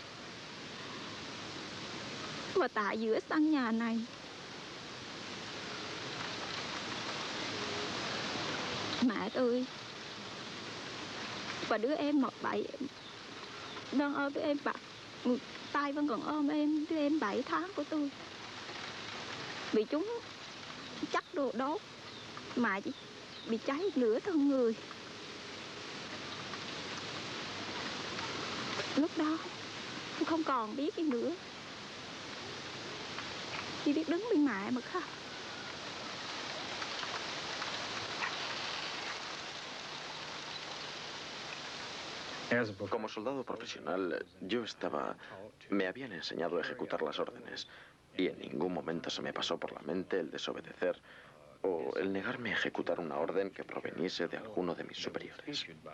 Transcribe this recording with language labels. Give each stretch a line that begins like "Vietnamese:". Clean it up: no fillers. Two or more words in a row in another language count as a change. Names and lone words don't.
Vietnamese: Và tại giữa sân nhà này mẹ tôi và đứa em 7 đang ôm đứa em tay vẫn còn ôm đứa em 7 tháng của tôi bị chúng chắc đồ đốt, mà chỉ bị cháy nửa thân người. Lúc đó tôi không còn biết gì nữa, chỉ biết đứng bên mẹ mà khóc.
Spanish: Como soldado profesional, me habían enseñado a ejecutar las órdenes y en ningún momento se me pasó por la mente el desobedecer o el negarme a ejecutar una orden que proveniese de alguno de mis superiores.